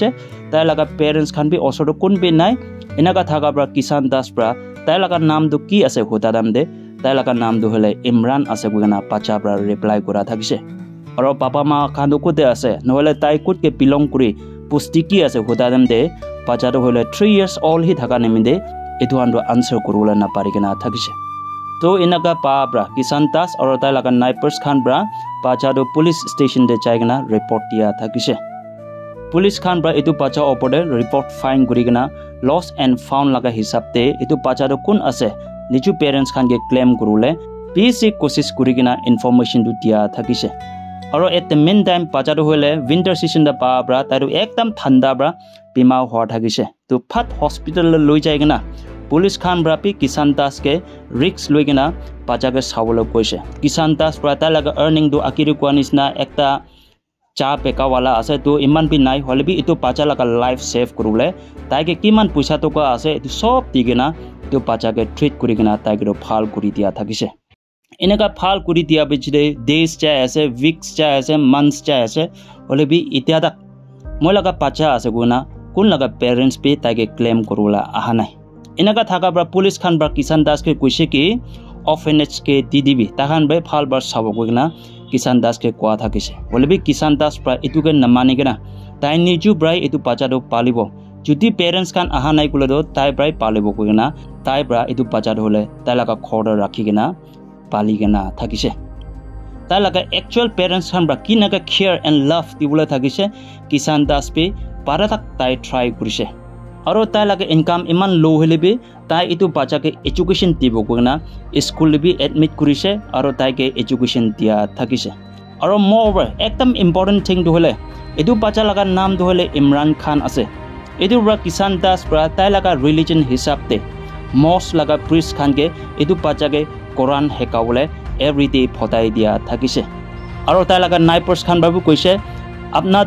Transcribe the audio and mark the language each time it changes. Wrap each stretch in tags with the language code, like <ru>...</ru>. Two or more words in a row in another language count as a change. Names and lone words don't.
<nag>Tai laga parents khan bi osodo kun bi nai. Inaga thaga bra Kisan Das bra tai laga naam do ki ase hudadam de tai laga naam do hole Imran ase guina pacha bra reply kura thakise. Aro papa ma khan do kude ase nohole tai kut ke belong kuri pusti ki ase hudadam de pacha do hole 3 years old hi thaga neminde etu ando answer kurula na parigena thakise. To inaga pa bra Kisan Das aro tai laga neighbors khan bra pacha do police station de jaigena report dia thakise. Police khan bra etu pacha opode report fine kurigena</nag> <en>lost and found</en> <nag>laga hisab te etu pacha do kun ase nichu parents khan ke claim kurule basic kosis kurigena information du dia thakise. Aro</nag> <en>at the meantime</en> <nag>pacha do hole</nag> <en>winter season</en> <nag>da pa bra taru ekdam thanda bra bima ho thakise. To phat hospital loi jaigena police khan bra pi Kisan Das ke risk loigena pacha ke sawolo koise. Kisan Das bra ta laga earning do akiri kwanis na ekta cha peka wala ase to iman bi nai hole bi itu pacha laga life save kurule tai ke kiman puisa to ka ase itu sob digena to pacha ke treat kurigena tai ke phal kuri dia thakise. Inaka phal kuri dia bichide days cha ase, weeks cha ase, months cha ase hole bi itia dak moi laga pacha ase guna kun laga parents pe tai ke claim kurula aha nai. Inaka thaga bra police khan bra Kisan Das ke kuise ki orphanage ke didibi ta khan be phal bar sabo guna Kisan Das ke kwa thakise. Hole bi Kisan Das bra itu ke namani gena tai niju brai itu pacha do palibo. Judi parents khan aha nai kulo do tai brai palibo guna tai bra itu pacha do hole tai laga khoda rakhi gena pali gena thakise. Tai laga actual parents khan bra kinaga</nag> <en>care and love</en> <nag>dibula thakise Kisan Das pe paratak tai try kurise. Aro tai laga income iman low helebi tai itu pacha ke education tibo guna school bi admit kurise aro tai ke education dia thakise. আৰু moreover একদম</nag> <en>important thing</en> <nag>টো হলে এটো বাচ্চা লগা নাম টো হলে ইমৰান খান আছে এটো পৰা কিষাণ দাস পৰা তাই লগা ৰিলিজন হিচাপতে মস লগা প্ৰিষ্ট খানকে এটো বাচ্চাকে কোৰান হেকাবলে এভৰিডে ফটাই দিয়া থাকিছে আৰু তাই লগা নাইপাৰ্ছ খান বাবু কৈছে আপনাটো</nag>